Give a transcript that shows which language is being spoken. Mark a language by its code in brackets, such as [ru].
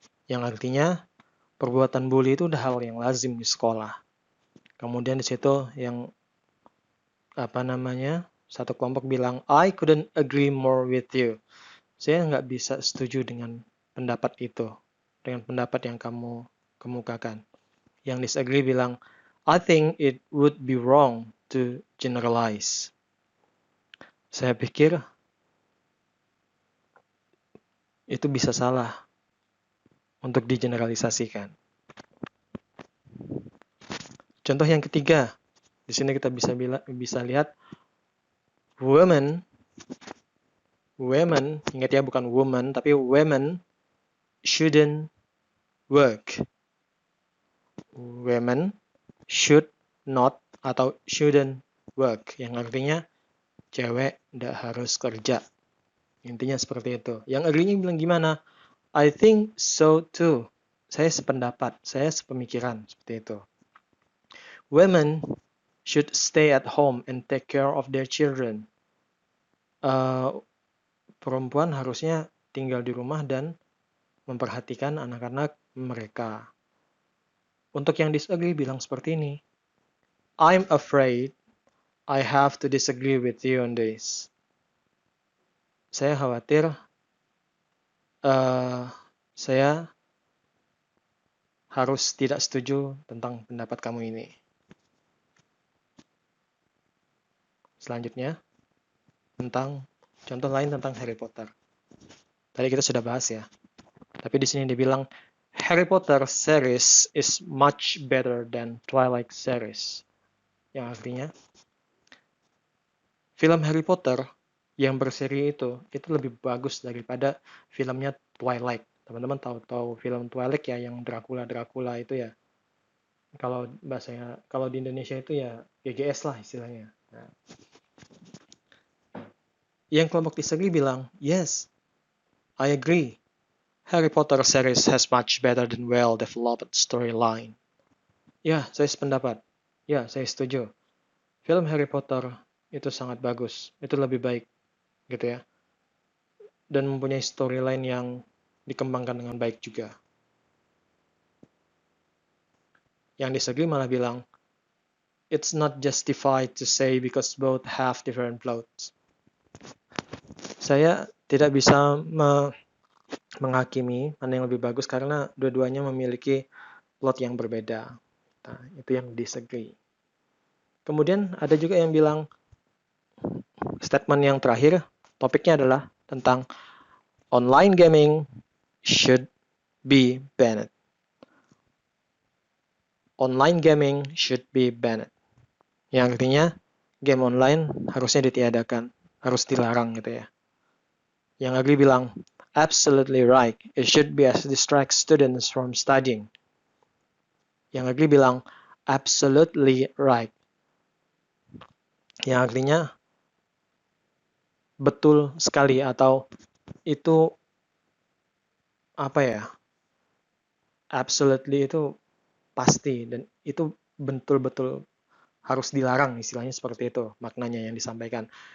[id] Yang artinya, perbuatan bully itu udah hal yang lazim di sekolah. Kemudian di situ yang satu kelompok bilang, [en] I couldn't agree more with you. [id] Saya nggak bisa setuju dengan pendapat itu, dengan pendapat yang kamu kemukakan. Yang disagree bilang, [en] I think it would be wrong to generalize. [id] Saya pikir itu bisa salah untuk digeneralisasikan. Contoh yang ketiga, di sini kita bisa lihat women, ingat ya bukan woman, tapi [en] women shouldn't work. Women should not [id] atau shouldn't work, yang artinya cewek tidak harus kerja. Intinya seperti itu. Yang agree-nya bilang gimana? [en] I think so too. [id] Saya sependapat, saya sepemikiran, seperti itu. [en] Women should stay at home and take care of their children. [id] Perempuan harusnya tinggal di rumah dan memperhatikan anak-anak mereka. Untuk yang disagree bilang seperti ini. [en] I'm afraid I have to disagree with you on this. [id] Saya khawatir saya harus tidak setuju tentang pendapat kamu ini. Selanjutnya, tentang contoh lain tentang Harry Potter. Tadi kita sudah bahas ya. Tapi di sini dibilang [en] Harry Potter series is much better than Twilight series. [id] Yang artinya film Harry Potter yang berseri itu lebih bagus daripada filmnya Twilight. Teman-teman tahu film Twilight ya, yang Dracula itu ya. Kalau bahasanya, kalau di Indonesia itu ya GGS lah istilahnya. Nah, yang kelompok disagree bilang, [en] yes, I agree. Harry Potter series has much better than well-developed storyline. [id] Ya, saya sependapat. Ya, saya setuju. Film Harry Potter itu sangat bagus. Itu lebih baik, gitu ya. Dan mempunyai storyline yang dikembangkan dengan baik juga. Yang disagree malah bilang, [en] it's not justified to say because both have different plots. [id] Saya tidak bisa menghakimi mana yang lebih bagus karena dua-duanya memiliki plot yang berbeda. Nah, itu yang disagree. Kemudian ada juga yang bilang, statement yang terakhir, topiknya adalah tentang [en] online gaming should be banned. Online gaming should be banned. [id] Yang artinya, game online harusnya ditiadakan, harus dilarang gitu ya. Yang agree bilang, [en] absolutely right, it should be as distract students from studying. [id] Yang agree bilang, [en] absolutely right. [id] Yang artinya, betul sekali atau itu apa ya? Absolutely itu pasti, dan itu betul-betul harus dilarang, istilahnya seperti itu maknanya yang disampaikan.